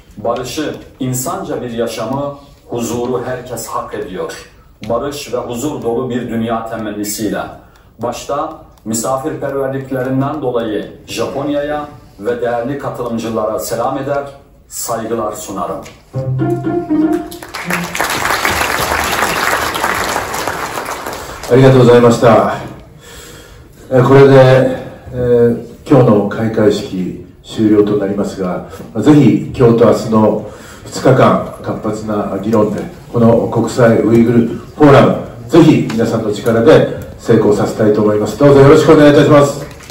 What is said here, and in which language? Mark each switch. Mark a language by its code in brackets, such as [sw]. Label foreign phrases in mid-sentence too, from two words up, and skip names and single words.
[tr] Barışı, insanca bir yaşamı, huzuru herkes hak ediyor. Barış ve huzur dolu bir dünya temennisiyle. Başta misafirperverliklerinden dolayı Japonya'ya ve değerli katılımcılara selam eder, saygılar sunarım. [ja] ありがとうございました。これで、今日の開会式終了となりますが、ぜひ今日と明日の2日間活発な議論でこの国際ウイグルフォーラム、ぜひ皆さんの力で成功させたいと思います。どうぞよろしくお願いいたします。